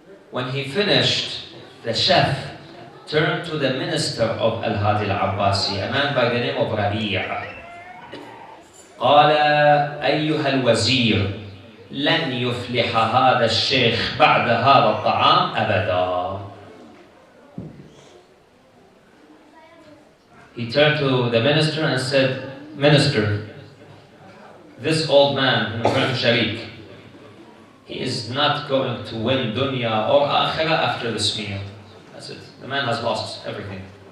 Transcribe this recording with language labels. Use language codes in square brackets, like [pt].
[en] When he finished, the chef turned to the minister of Al-Hadi Al-Abbasi, a man by the name of Rabi'a. [ar] قال أيها الوزير لن يفلح هذا الشيخ بعد هذا الطعام أبدا. [en] He turned to the minister and said, Minister, this old man, Muharram Sharik, he is not going to win dunya or akhirah after this meal. That's it. The man has lost everything.